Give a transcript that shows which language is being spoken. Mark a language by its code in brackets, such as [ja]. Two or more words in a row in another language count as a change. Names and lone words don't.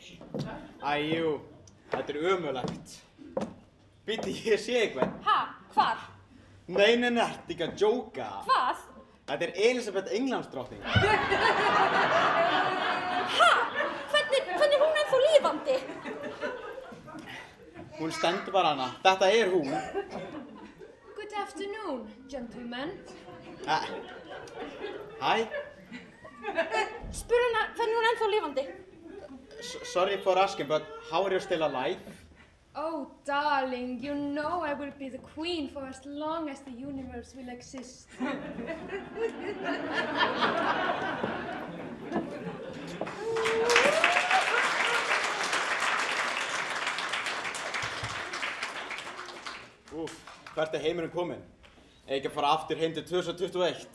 [is] Æjú, þetta er ömurlegt. Bíddu, ég sé eitthvað. Ha? Hvar? Nei, ert ekki að djóka. Hvað? Þetta er Elísabet Englandsdrottning. Ha? Hvernig er hún ennþá lifandi? Hún stendur bara hana. Þetta er hún. [en] Good afternoon, gentlemen. [is] Hæ? Spur hana hvernig hún ennþá lifandi. [en] Sorry for asking, but how are you still alive? Oh, darling, you know I will be the queen for as long as the universe will exist. [is] Úff, hvert er heimurinn kominn? Ekki að fara aftur heim til 2021?